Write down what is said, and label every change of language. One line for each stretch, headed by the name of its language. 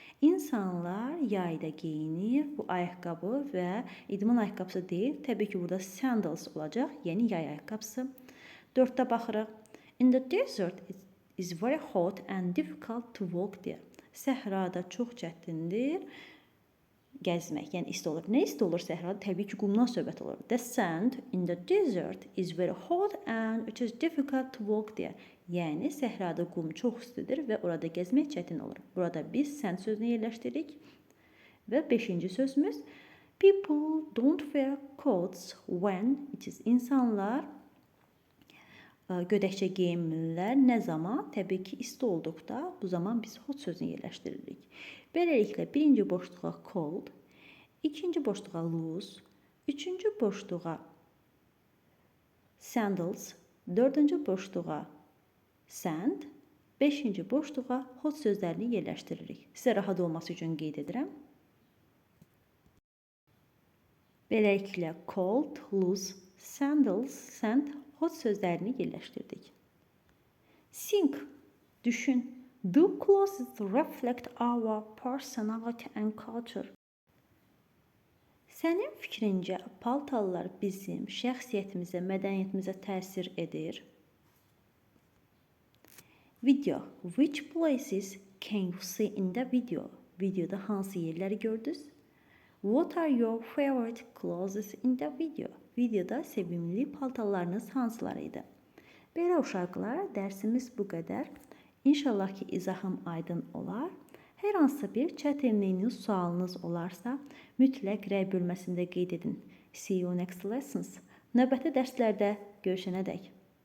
Azerbaijani: İnsanlar yayda geyinir. Bu ayaqqabı və idman ayaqqabısı deyil. Təbii ki, burada sandals olacaq, yəni yay ayaqqabısı. 4-də baxırıq.
English: In the desert it is very hot and difficult to walk there.
Azerbaijani: Səhrada çox çətindir gəzmək, yəni isti olur. Nə isti olur səhrada? Təbii ki, qumdan söhbət olur.
English: The sand in the desert is very hot and it is difficult to walk there.
Azerbaijani: Yəni səhrada qum çox istidir və orada gəzmək çətin olur. Burada biz sand sözünü yerləşdiririk. Və 5-ci sözümüz
English: people don't wear coats when it is.
Azerbaijani: İnsanlar gödəkçə geyinmirlər. Nə zaman? Təbii ki, isti olduqda bu zaman biz hot sözünü yerləşdiririk. Beləliklə, birinci boşluğa cold, ikinci boşluğa loose, üçüncü boşluğa sandals, dördüncü boşluğa sand, beşinci boşluğa hot sözlərini yerləşdiririk. Sizə rahat olması üçün qeyd edirəm. Beləliklə, cold, loose, sandals, sand, hot sözlərini yerləşdirdik.
English: Think,
Azerbaijani: düşün.
English: Do clothes reflect our personality and culture?
Azerbaijani: Sənin fikrincə paltarlar bizim şəxsiyyətimizə, mədəniyyətimizə təsir edir? Video.
English: Which places can you see in the video?
Azerbaijani: Videoda hansı yerləri gördünüz?
English: What are your favorite clothes in the video?
Azerbaijani: Videoda sevimli paltarlarınız hansılarıydı? Belə uşaqlar, dərsimiz bu qədər. İnşallah ki, izahım aydın olar. Hər hansısa bir çətinliyiniz, sualınız olarsa, mütləq rəy bölməsində qeyd edin.
English: See you next lessons.
Azerbaijani: Növbəti dərslərdə görüşənədək.